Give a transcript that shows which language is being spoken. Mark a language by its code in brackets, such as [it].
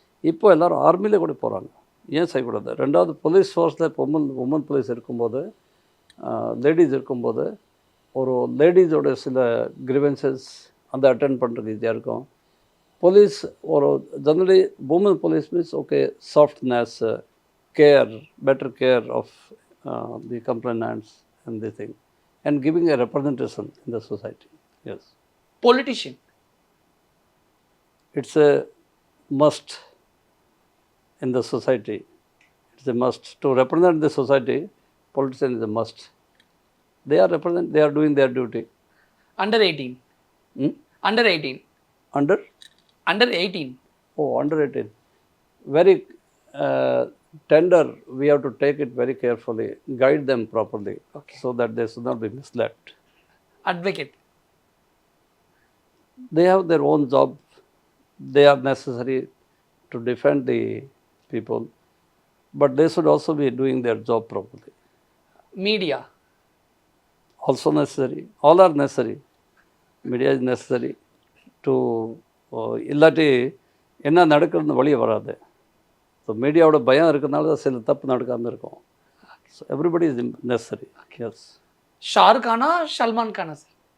[ta] இப்போ எல்லோரும் ஆர்மியில் கூட போகிறாங்க. ஏன் செய்யக்கூடாது? ரெண்டாவது போலீஸ் ஃபோர்ஸில் உமன் போலீஸ் இருக்கும்போது, லேடிஸ் இருக்கும்போது ஒரு லேடிஸோட சில கிரிவன்சஸ் அந்த அட்டென்ட் பண்ணுறதுக்கு ஈஸியாக இருக்கும். [en] Police ஒரு generally woman police means okay softness, care, better care of the complainants and the thing and giving a representation in the society. Yes. Politician. It's a must in the society. It's a must. To represent the society, politician is a must. They are doing their duty. Under 18. Under 18. Under? Under 18. Oh, under 18. Very tender, we have to take it very carefully, guide them properly, Okay. so that they should not be misled. Advocate. They have their own job. They are necessary to defend the people, but they should also be doing their job properly. Media. Also necessary. All are necessary. Media is necessary to [ta] இல்லாட்டி என்ன நடக்குதுன்னு வெளியே வராது. So மீடியாவோட பயம் இருக்கிறதுனால சில தப்பு நடக்காமல் இருக்கும். [en] So everybody is necessary. Yes. [ta] Shahrukh Ghana Salman Ghana sir?